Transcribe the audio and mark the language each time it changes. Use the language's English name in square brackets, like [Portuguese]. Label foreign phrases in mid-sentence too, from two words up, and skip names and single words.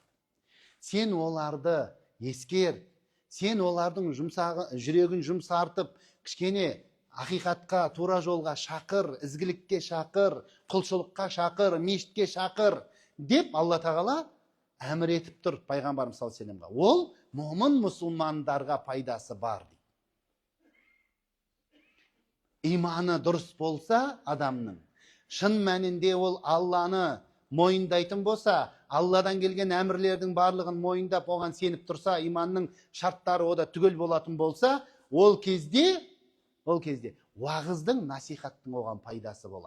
[Kazakh] Сен оларды ескер, сен олардың жүрегін жұмсартып, кішкене ақиқатқа, тура жолға шақыр, ізгілікке шақыр, құлшылыққа шақыр, мешітке шақыр деп Алла тағала әмір етіп тұр пайғамбарымыз [Arabic] صلى الله عليه وسلم. [Kazakh] Ол момын мұсылмандарға пайдасы бар дейді. Иманы дұрыс болса адамның, шын мәнінде ол Алланы мойындайтын болса, Алладан келген әмірлердің барлығын мойындап, оған сеніп тұрса, иманның шарттары ода түгел болатын болса, ол кезде уағыздың, насихаттың оған пайдасы болады.